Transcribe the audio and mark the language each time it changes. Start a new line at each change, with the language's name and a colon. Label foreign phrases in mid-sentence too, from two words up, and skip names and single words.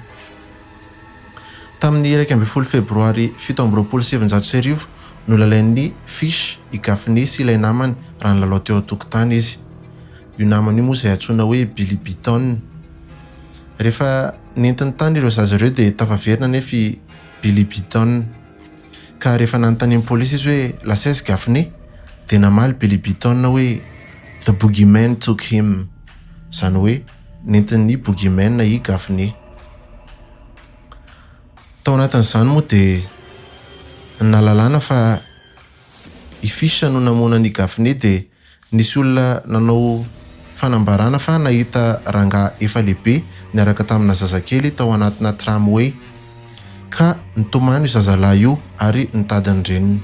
Malagasy: Tamin'ny 1 febroary 1779 no lalain'ny Fish i Gaffney sy ilay namany raha nilalao teo an-tokotany izy. Io namany io moa izay antsoina hoe Billy Beaton. Rehefa nentiny tany ireo zaza ireo dia tafaverina nefa i Billy Beaton. Ka rehefa nanontanian'ny polisy izy hoe lasaizy Gaffney dia namaly Billy Beaton hoe
English: the boogeyman took him,
Malagasy: izany hoe nentin'ny boogeyman i Gaffney. Tao anatin'izany moa dia nalalana fa i Fish no namonany Gaffney dia nisy olona nanao fanambarana fa nahita rangahy efa lehibe niaraka tamina zazakely tao anatina tramway ka nitomany io zazalahy io ary nitady ny reniny.